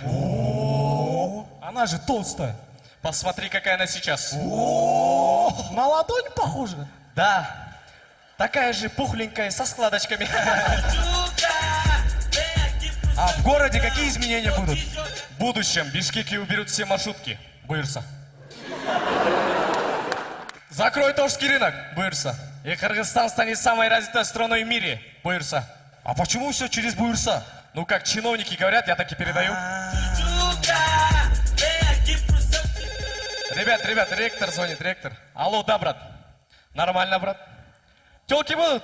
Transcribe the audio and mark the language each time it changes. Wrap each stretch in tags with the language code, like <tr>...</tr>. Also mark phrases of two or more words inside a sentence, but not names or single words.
<ru>Она же толстая. Посмотри, какая она сейчас. На ладонь похожа. Да, такая же пухленькая, со складочками. А в городе какие изменения будут? В будущем в Бишкеке уберут все маршрутки. Буйрса. Закрой Торжский рынок. Буйрса. И Кыргызстан станет самой развитой страной в мире. Буйрса. А почему все через Буйрса? Ну, как чиновники говорят, я так и передаю. Ребят, ректор звонит, ректор. Алло, да, брат. Нормально, брат. Телки будут?</ru>